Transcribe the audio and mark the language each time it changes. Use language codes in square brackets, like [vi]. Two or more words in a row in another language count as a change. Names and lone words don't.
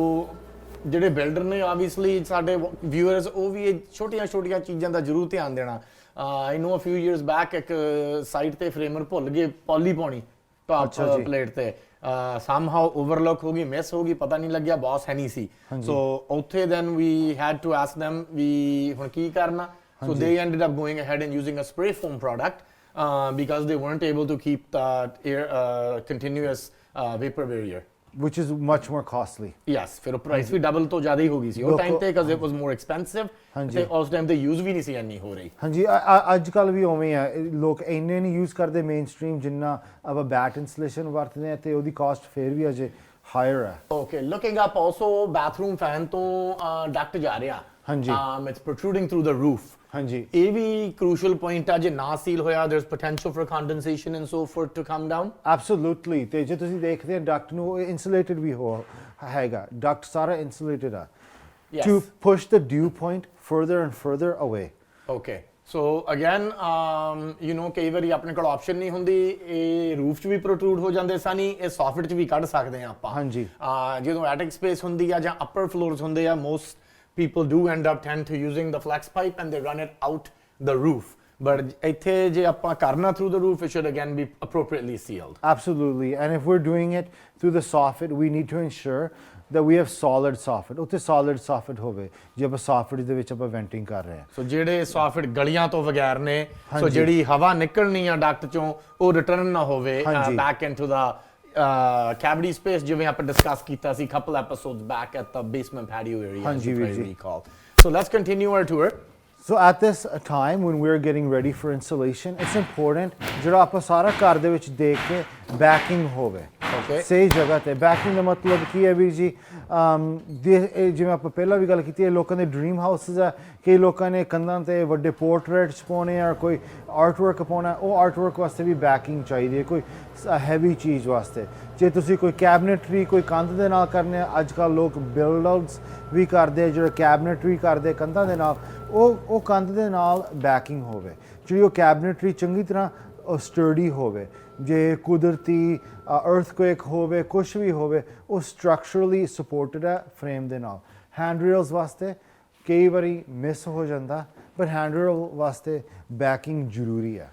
[pa] ਸੋ ਜਿਹੜੇ ਬਿਲਡਰ ਨੇ ਆਬਵੀਅਸਲੀ ਸਾਡੇ ਵਿਊਅਰਸ ਉਹ ਵੀ ਇਹ ਛੋਟੀਆਂ ਚੀਜ਼ਾਂ ਦਾ ਜ਼ਰੂਰ ਧਿਆਨ ਦੇਣਾ। [en] I know a few years back [pa] ਇੱਕ ਸਾਈਟ ਤੇ ਫਰੇਮਰ ਭੁੱਲ ਗਏ ਪੌਲੀ ਪਾਉਣੀ [en] top plate [pa] ਤੇ [en] somehow overlook [pa] ਹੋ ਗਈ ਮਿਸ ਹੋ ਗਈ ਪਤਾ ਨਹੀਂ ਲੱਗਿਆ ਬੌਸ ਹੈ ਨਹੀਂ ਸੀ ਸੋ ਉੱਥੇ [en] then we had to ask them [pa] ਵੀ ਹੁਣ ਕੀ ਕਰਨਾ [en] so they ended up going ahead and using a spray foam product because they weren't able to keep that air continuous vapor barrier which is much more costly [pa] yes ਫਿਰ ਪ੍ਰਾਈਸ ਵੀ ਡਬਲ ਤੋਂ ਜ਼ਿਆਦਾ ਹੀ ਹੋ ਗਈ ਸੀ ਉਹ ਟਾਈਮ ਤੇ [en] because it was more expensive [pa] ਤੇ ਉਸ ਟਾਈਮ ਤੇ ਯੂਜ਼ ਵੀ ਨਹੀਂ ਸੀ ਇੰਨੀ ਹੋ ਰਹੀ ਹਾਂਜੀ ਅੱਜ ਕੱਲ ਵੀ ਉਵੇਂ ਆ ਲੋਕ ਇੰਨੇ ਨਹੀਂ ਯੂਜ਼ ਕਰਦੇ ਮੇਨਸਟ੍ਰੀਮ ਜਿੰਨਾ ਆਪਾਂ [en] batt insulation [pa] ਵਰਤਦੇ ਆ ਤੇ ਉਹਦੀ ਕਾਸਟ ਫੇਰ ਵੀ ਅਜੇ ਹਾਇਰ ਹੈ [en] okay looking up also bathroom fan [pa] ਤੋਂ ਡਕਟ ਜਾ ਰਿਹਾ ਹਾਂਜੀ [en] it's protruding through the roof [pa] ਹਾਂਜੀ ਇਹ ਵੀ [en] crucial point [pa] ਆ ਜੇ ਨਾ ਸੀਲ ਹੋਇਆ [en] there is potential for condensation and so forth to come down [pa] ਐਬਸੋਲੂਟਲੀ ਤੇ ਜੇ ਤੁਸੀਂ ਦੇਖਦੇ ਆ ਡਕਟ ਨੂੰ ਇਨਸੂਲੇਟਡ ਵੀ ਹੈਗਾ ਡਕਟ ਸਾਰਾ ਇਨਸੂਲੇਟਡ ਆ [en] to push the dew point further and further away okay so again you know [pa] ਕਈ ਵਾਰੀ ਆਪਣੇ ਕੋਲ ਆਪਸ਼ਨ ਨਹੀਂ ਹੁੰਦੀ ਇਹ ਰੂਫ 'ਚ ਵੀ ਪ੍ਰੋਟਰੂਡ ਹੋ ਜਾਂਦੇ ਸਨ ਇਹ ਸੌਫਟ 'ਚ ਵੀ ਕੱਢ ਸਕਦੇ ਆ ਆਪਾਂ ਹਾਂਜੀ ਜਦੋਂ ਐਟਿਕ ਸਪੇਸ ਹੁੰਦੀ ਆ ਜਾਂ ਅਪਰ ਫਲੋਰਸ ਹੁੰਦੇ ਆ [en] most people do end up tend to using the flex pipe and they run it out the roof but [pa] ਇੱਥੇ ਜੇ ਆਪਾਂ ਕਰਨਾ [en] through the roof it should again be appropriately sealed absolutely and if we're doing it through the soffit we need to ensure that we have solid soffit [pa] ਉੱਥੇ solid soffit ਹੋਵੇ ਜੇ ਆਪਾਂ soffit ਦੇ ਵਿੱਚ ਆਪਾਂ venting ਕਰ ਰਹੇ ਹਾਂ ਸੋ ਜਿਹੜੇ soffit ਗਲੀਆਂ ਤੋਂ ਬਗੈਰ ਨੇ ਸੋ ਜਿਹੜੀ ਹਵਾ ਨਿਕਲਣੀ ਆ ਡਕਟ ਚੋਂ ਉਹ ਰਿਟਰਨ ਨਾ ਹੋਵੇ [en] back into the cavity space [pa] ਜਿਵੇਂ ਆਪਾਂ ਡਿਸਕਸ ਕੀਤਾ ਸੀ [en] couple episodes back at the basement patio area [pa] ਹਾਂਜੀ ਵੀਰ ਜੀ [en] so let's continue our tour so at this time when we're getting ready for insulation it's important [pa] ਜਿਹੜਾ ਆਪਾਂ ਸਾਰਾ ਘਰ ਦੇ ਵਿੱਚ ਦੇਖ ਕੇ backing ਹੋਵੇ ਸਹੀ ਜਗ੍ਹਾ ਤੇ ਬੈਕਿੰਗ ਦਾ ਮਤਲਬ ਕੀ ਹੈ ਵੀਰ ਜੀ ਜਿਵੇਂ ਆਪਾਂ ਪਹਿਲਾਂ ਵੀ ਗੱਲ ਕੀਤੀ ਹੈ ਲੋਕਾਂ ਦੇ [en] dream houses [pa] ਆ ਕਈ ਲੋਕਾਂ ਨੇ ਕੰਧਾਂ ਤੇ ਵੱਡੇ ਪੋਰਟਰੇਟਸ ਪਾਉਣੇ ਆ ਕੋਈ [en] art work [pa] ਪਾਉਣਾ ਉਹ [en] art work [pa] ਵਾਸਤੇ ਵੀ ਬੈਕਿੰਗ ਚਾਹੀਦੀ ਹੈ ਕੋਈ ਹੈਵੀ ਚੀਜ਼ ਵਾਸਤੇ ਜੇ ਤੁਸੀਂ ਕੋਈ ਕੈਬਨਟਰੀ ਕੋਈ ਕੰਧ ਦੇ ਨਾਲ ਕਰਨੇ ਅੱਜ ਕੱਲ੍ਹ ਲੋਕ [en] build outs [pa] ਵੀ ਕਰਦੇ ਜਿਹੜੇ ਕੈਬਨਟਰੀ ਕਰਦੇ ਕੰਧਾਂ ਦੇ ਨਾਲ ਉਹ ਕੰਧ ਦੇ ਨਾਲ ਬੈਕਿੰਗ ਹੋਵੇ ਜਿਹੜੀ ਉਹ ਕੈਬਨਟਰੀ ਚੰਗੀ ਤਰ੍ਹਾਂ ਸਟਰਡੀ ਹੋਵੇ ਜੇ ਕੁਦਰਤੀ ਅਰਥਕੁਏਕ ਹੋਵੇ ਕੁਛ ਵੀ ਹੋਵੇ ਉਹ [en] structurally supported [pa] ਹੈ ਫਰੇਮ ਦੇ ਨਾਲ [en] hand rails [pa] ਵਾਸਤੇ ਕਈ ਵਾਰੀ ਮਿਸ ਹੋ ਜਾਂਦਾ ਪਰ [en] hand rail [pa] ਵਾਸਤੇ ਬੈਕਿੰਗ ਜ਼ਰੂਰੀ ਹੈ